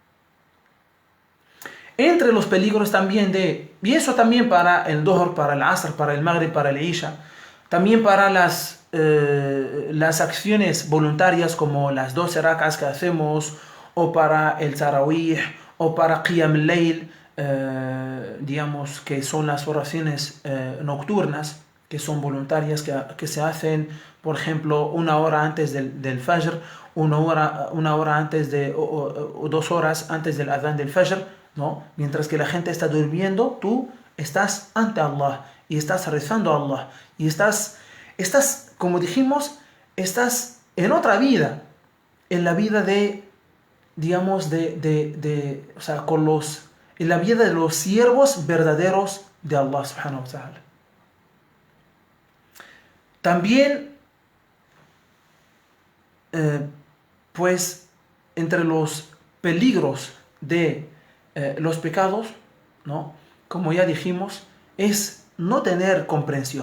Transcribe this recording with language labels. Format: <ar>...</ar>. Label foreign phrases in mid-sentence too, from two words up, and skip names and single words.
<es>Entre los peligros también y eso también para el Dhuhr, para el Asr, para el Maghrib, para el Isha, también para las acciones voluntarias como las 12 rak'as que hacemos, o para el Tarawih, o para</es> <ar>قيام الليل,</ar> <es>que son las oraciones nocturnas, que son voluntarias, que se hacen, por ejemplo, 1 hora antes del Fajr, 1 hora antes o 2 horas antes del Adhan del Fajr, ¿no? Mientras que la gente está durmiendo, tú estás ante Allah y estás rezando a Allah y estás, como dijimos, estás en otra vida, en la vida en la vida de los siervos verdaderos de</es> <ar>الله سبحانه وتعالى.</ar> <es>También, pues, entre los peligros de los pecados, ¿no?, como ya dijimos, es no tener comprensión.</es>